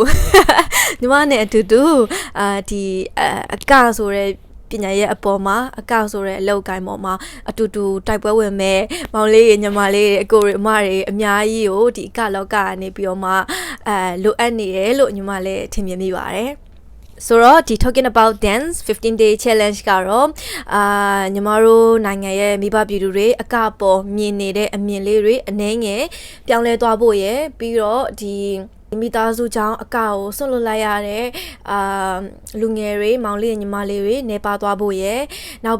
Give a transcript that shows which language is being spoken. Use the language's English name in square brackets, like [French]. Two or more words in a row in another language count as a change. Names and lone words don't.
[Burmese] ဒီအကဆိုတဲ့ပညာရဲ့အပေါ်မှာအကောက်ဆိုတဲ့အလောက်ကိုင်းပေါ်မှာအတူတူတိုက်ပွဲဝင်မဲ့မောင်လေးညီမလေး အကိုတွေအမတွေအများကြီးကိုဒီအကလောကကနေပြီးတော့မှလိုအပ်နေတယ်လို့ညီမလည်းထင်မြင်မိပါတယ်ဆိုတော့ဒီ [English] talking about dance 15-day challenge [Burmese] ကတော့ညီမတို့နိုင်ငံရဲ့မိဘပြည်သူတွေအကပေါ်မြင်နေတဲ့အမြင်လေးတွေအနှဲငယ်ပြောင်းလဲသွားဖို့ရယ်ပြီးတော့ဒီမိသားစုကြောင့်အကောက်ကိုဆွတ်လွတ်လိုက်ရတဲ့လူငယ်တွေမောင်လေးညီမလေးတွေနေပါသွားဖို့ရယ်နောက်